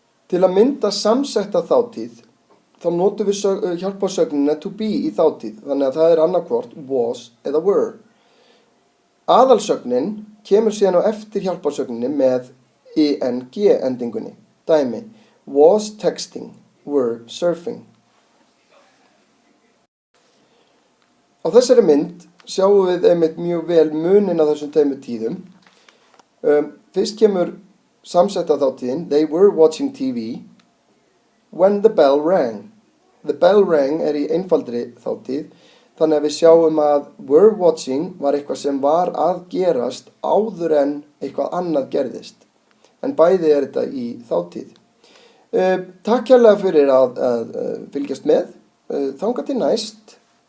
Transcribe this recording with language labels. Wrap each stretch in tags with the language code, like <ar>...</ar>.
<is>Til að mynda samsetta þátíð þá notum við hjálparsögnina to be í þátíð, þannig að það annarkvort was eða were. Aðalsögnin kemur síðan á eftir hjálparsögninni með eng endingunni.</is> <en>Dæmi, was texting, were surfing.</en> <is>Á þessari mynd sjáum við einmitt mjög vel munin af þessum tveimur tíðum. Fyrst kemur samsetta þátíðin,</is> <en>they were watching TV when the bell rang. The bell rang</en> <is>í einfaldri þátíð, þannig að við sjáum að</is> <en>were watching</en> <is>var eitthvað sem var að gerast áður en eitthvað annað gerðist. En bæði þetta í þátíð. Takk kærlega fyrir að fylgjast með. Þangað til næst.</is>